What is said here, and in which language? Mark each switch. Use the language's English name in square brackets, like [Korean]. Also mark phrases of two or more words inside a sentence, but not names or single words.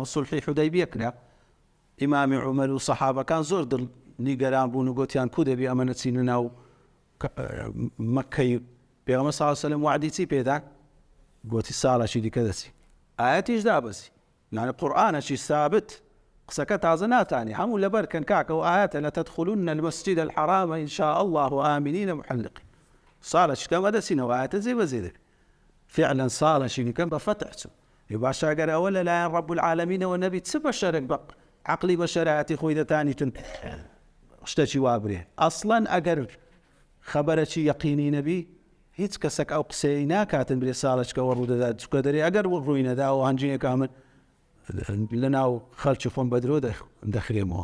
[Central Kurdish] سولحی حودەیبیە کرا، ئیمامی عومەر و سەحابەکان زۆر دڵنیگەران بوون و گوتیان کو دەبی ئەمە نەچینە ناو مەککەی. پێغەمبەر [Arabic] صلی الله علیه و سلم [Central Kurdish] وعدی چی پێدا؟ گوتی ساڵێکی دیکە دەچی، ئایەتیش دابەسی، یعنی قورئانێکی ثابت، قسەکە تازە ناتانی هەموو لەبەر کەن کاکە و ئایەتە [Arabic] لەتەدخولن المسجد الحرام إن شاء الله آمنين محلقين. [Central Kurdish] ساڵێکی کەمە دەچینەوە ئایەتە جێبەجێ دەبێت. فعلا ساڵێکی دیکە بە فتح چوو. باشە ئەگەر ئەوە لەلایەن [Arabic] ڕەب العالەمینەوە [Central Kurdish] نەبی چ بەشەرێک بە عەقلی بەشەرایەتی خۆی دەتانیتن شتێکی وا برێ. ئەسڵەن ئەگەر خەبەرێکی یەقینی نەبی هیچ کەسێک ئەو قسەی ناکاتن برێ ساڵێکەوە ڕوودەدات، چونکە دەرێ ئەگەر ڕووی نەدا و هەنجینێکا من لەناو خەڵکی خۆم بە درۆ دەخرێمەوە.